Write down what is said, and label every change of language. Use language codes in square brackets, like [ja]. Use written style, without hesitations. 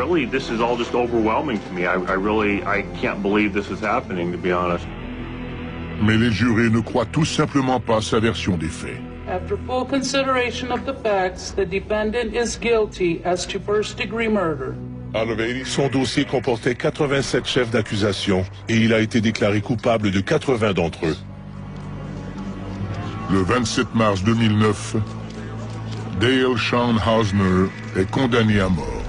[en] This is all just overwhelming to me. I can't believe this is happening, to be honest. [fr] Mais les jurés ne croient tout simplement pas sa version des faits. [en] After full consideration of the facts, the defendant is guilty as to first-degree murder. [fr] Son dossier comportait 87 chefs d'accusation et il a été déclaré coupable de 80 d'entre eux. Le 27 mars 2009, Dale Sean Hausner est condamné à mort.